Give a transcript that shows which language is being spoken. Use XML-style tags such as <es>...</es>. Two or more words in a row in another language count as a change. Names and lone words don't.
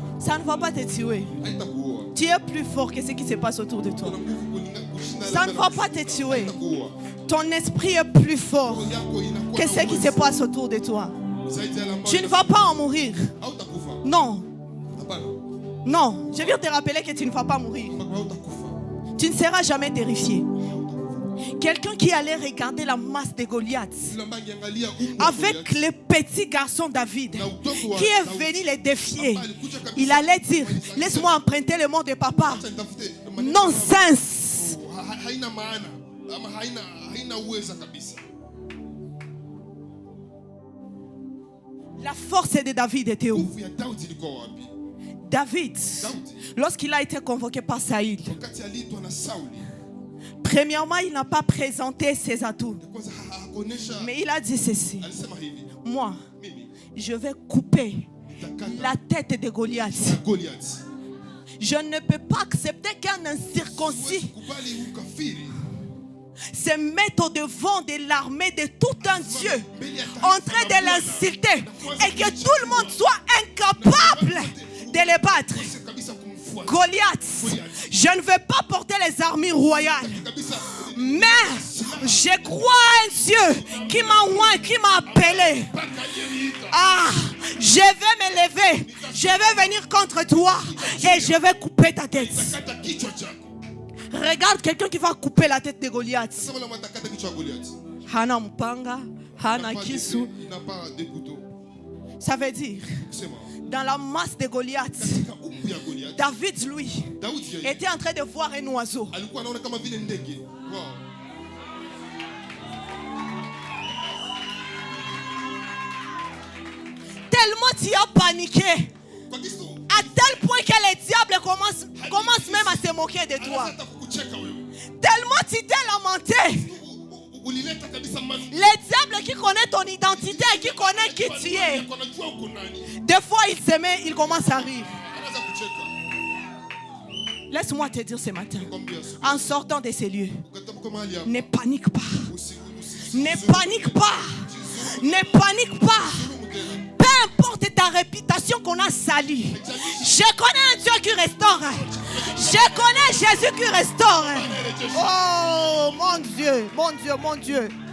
<fr>Ça ne va pas te tuer.</fr> <sw>haitakuua.</sw> <fr>Tu es plus fort que ce qui se passe autour de toi.</fr> <sw>Una nguvu kushinda</sw> <fr>Ça ne va pas te tuer.</fr> <sw>haitakuua.</sw> <fr>Ton esprit est plus fort</fr> <sw>Roho yako inakuwa</sw> <fr>que</fr> <sw>na</sw> <fr>ce qui se</fr> <sw>uwezo</sw> <fr>passe autour de toi.</fr> <sw>zaidi ya ambayo</sw> <fr>Tu ne vas pas en mourir.</fr> <sw>hautakufa.</sw> <fr>Non,</fr> <sw>Hapana.</sw> <fr>non. Je viens te rappeler que tu ne vas pas mourir.</fr> <sw>Hautakufa.</sw> <fr>Tu ne seras jamais terrifié. Quelqu'un qui allait regarder la masse de Goliath</fr> <sw>Yule ambaye angeangalia umbo wa</sw> <fr>avec</fr> <sw>Goliathi,</sw> <fr>le petit garçon David</fr> <sw>na udogo wa</sw> <fr>qui est</fr> <sw>Daudi,</sw> <fr>venu les défier,</fr> <sw>ambaye alikuja kabisa,</sw> <fr>il allait dire, laisse-moi emprunter le mot de papa.</fr> <sw>acha nitafute maneno Nonsense. haina maana ama haina uweza kabisa.</sw> <fr>La force de David était où?</fr> <sw>Nguvu ya Daudi ilikuwa wapi?</sw> <fr>David,</fr> <sw>Daudi</sw> <fr>lorsqu'il a été convoqué par Saïl,</fr> <sw>wakati aliitwa na Sauli,</sw> <fr>premièrement, il n'a pas présenté ses atouts,</fr> <sw>kwanza hakuonesha,</sw> <fr>mais il a dit ceci:</fr> <sw>alisema hivi,</sw> <fr>moi,</fr> <sw>mimi</sw> <fr>je vais couper</fr> <sw>nitakata</sw> <fr>la tête de Goliath.</fr> <sw>Goliathi.</sw> <fr>Je ne peux pas accepter qu'un incirconcis</fr> <sw>Kubali ukafiri</sw> <fr>se mette au devant de l'armée de tout un Dieu en train de l'insulter et que tout le monde soit incapable de le battre.</fr> <sw>kabisa kumfuata</sw> <fr>Goliath, je ne vais pas porter les armures royales,</fr> <sw>kabisa.</sw> <fr>mais je crois à un Dieu qui m'a oint, qui m'a appelé. Ah, je vais me lever, je vais venir contre toi et je vais couper ta tête.</fr> <sw>Kata kichwa chako.</sw> <fr>Regarde quelqu'un qui va couper la tête de Goliath.</fr> <sw>Sasa wala matakata kichwa ya Goliathi. Hana mpanga, hana kisu.</sw> <fr>Il n'a pas de couteau. Ça veut dire,</fr> <sw>Kusema</sw> <fr>dans la masse de Goliath,</fr> <sw>katika umbu ya Goliathi,</sw> <fr>David, lui,</fr> <sw>Daudi yeye</sw> <fr>était en train de voir un oiseau.</fr> <sw>alikuwa anaona kama vile ndege. Wow.</sw> <fr>Tellement tu as paniqué,</fr> <sw>Kwa kisu</sw> <fr>à tel point que les diables commencent même à se moquer de toi.</fr> <sw>anataka kukucheka wewe.</sw> <fr>Tellement tu t'es lamenté.</fr> <sw>Ulileta kabisa manu.</sw> <fr>Les diables qui connaissent ton identité, qui connaissent qui tu es,</fr> <sw>Anajua uko nani.</sw> <fr>des fois ils se mettent, ils commencent à rire.</fr> <sw>Anaanza kucheka.</sw> <fr>Laisse-moi te dire ce matin,</fr> <sw>Nakwambia siku</sw> <fr>en sortant de ces lieux,</fr> <sw>ukatoka mahali hapa.</sw> <fr>ne panique pas. Ne</fr> <sw>Usi-</sw> <fr>panique pas. Ne panique pas. Peu importe ta réputation qu'on a salie. Je connais un Dieu qui restaure. Je connais Jésus qui restaure. Oh mon Dieu, mon Dieu, mon Dieu.</fr>